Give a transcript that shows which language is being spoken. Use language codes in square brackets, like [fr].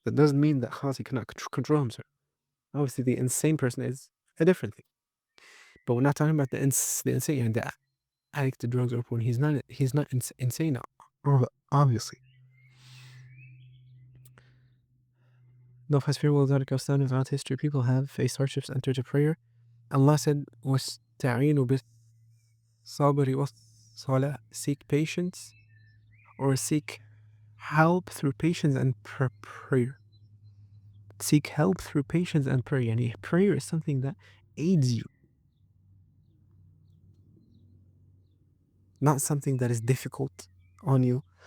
[en] That doesn't mean that he cannot control himself. Obviously, the insane person is a different thing. But we're not talking about the insane, the addict to drugs or porn. He's not insane, obviously. No past fear will that goes down throughout history. People have faced hardships, entered a prayer. Allah said, [ar] وَاسْتَعِينُوا بِالصَّبْرِ وَالصَّلَاةِ. [en] Seek patience or seek help through patience and prayer. Seek help through patience and prayer. Prayer is something that aids you, not something that is difficult on you.